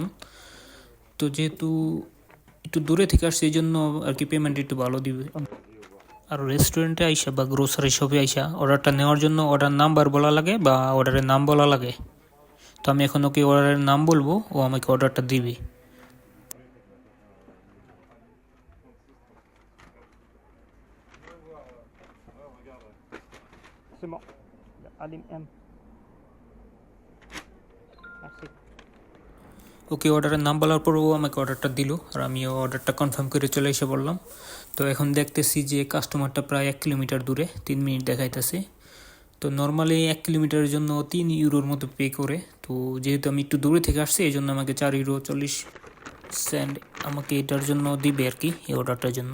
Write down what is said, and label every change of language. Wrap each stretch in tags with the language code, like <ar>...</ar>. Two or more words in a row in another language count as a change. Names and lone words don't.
<bn>তো যেহেতু একটু দূরে থেকে আসছে এই জন্য আর কি পেমেন্ট একটু ভালো দিবে। আর রেস্টুরেন্টে আইসা বা গ্রোসারি শপে আইসা অর্ডারটা নেওয়ার জন্য অর্ডার নাম্বার বলা লাগে বা অর্ডারের নাম বলা লাগে। তো আমি এখন ওকে অর্ডারের নাম বলবো, ও আমাকে অর্ডারটা দিবে।</bn> <fr>C'est bon. Alim M. Merci.</fr> <bn>ওকে অর্ডারের নাম বলার পর ও আমাকে অর্ডারটা দিল, আর আমিও অর্ডারটা কনফার্ম করে চলে এসে বললাম। তো এখন দেখতেছি যে কাস্টমারটা প্রায় 1 কিলোমিটার দূরে, 3 মিনিট দেখাইতেছে। তো নর্মালি 1 কিলোমিটারের জন্য 3 ইউরোর মতো পে করে। তো যেহেতু আমি একটু দূরে থেকে আসছি এই জন্য আমাকে 4 ইউরো 40 সেন্ট আমাকে এটার জন্য দিবে আর কি, এই অর্ডারটার জন্য।</bn>